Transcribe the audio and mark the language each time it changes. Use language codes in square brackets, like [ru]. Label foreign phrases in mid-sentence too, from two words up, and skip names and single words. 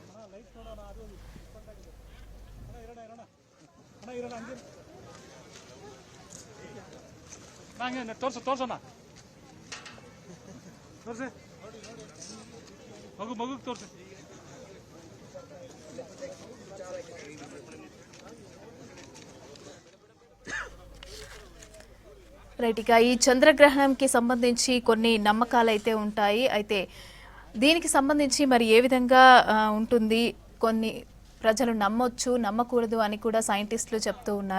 [kn] ಲೈಟ್ ನೋಡೋಣ ಅದು ಡಿಫ್ರೆಂಟ್ ಆಗಿದೆ. ಇರೋಣ ಹಂಗೆ ನಂಗೆ ತೋರ್ಸೋಣ ತೋರ್ಸಿ ಮಗುಗೆ ತೋರ್ಸಿ. [te] రైట్, ఇక ఈ చంద్రగ్రహణంకి సంబంధించి కొన్ని నమ్మకాలు అయితే ఉంటాయి. అయితే దీనికి సంబంధించి మరి ఏ విధంగా ఉంటుంది, కొన్ని ప్రజలు నమ్మొచ్చు నమ్మకూడదు అని కూడా సైంటిస్టులు చెప్తూ ఉన్నారు.